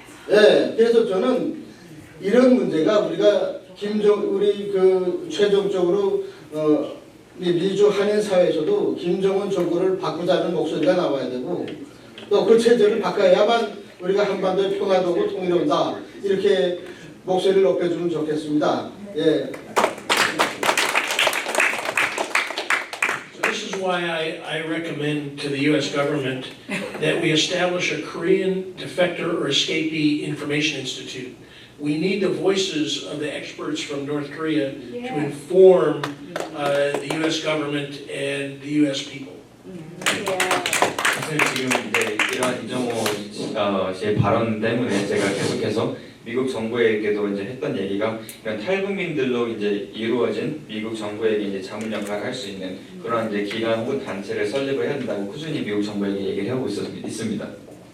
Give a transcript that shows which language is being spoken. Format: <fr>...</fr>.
<ko>예, 그래서 저는 이런 문제가 우리가 우리 그 최종적으로 미주 한인 사회에서도 김정은 정권을 바꾸자는 목소리가 나와야 되고 또 그 체제를 바꿔야만 우리가 한반도의 평화도 오고 통일이 온다. 이렇게 목소리를 높여주면 좋겠습니다. 예.</ko> <en>So this is why I recommend to the U.S. government that we establish a Korean defector or escapee information institute. We need the voices of the experts from North Korea to inform the U.S. government and the U.S. people.</en> <ko>사실 지금 이제 이러한 이정호 씨의 발언 때문에 제가 계속해서 미국 정부에게도 이제 했던 얘기가 이런 탈북민들로 이제 이루어진 미국 정부에게 이제 자문 역할을 할 수 있는 그런 이제 기관 혹은 단체를 설립을 해야 된다고 꾸준히 미국 정부에게 얘기를 하고 있습니다.</ko>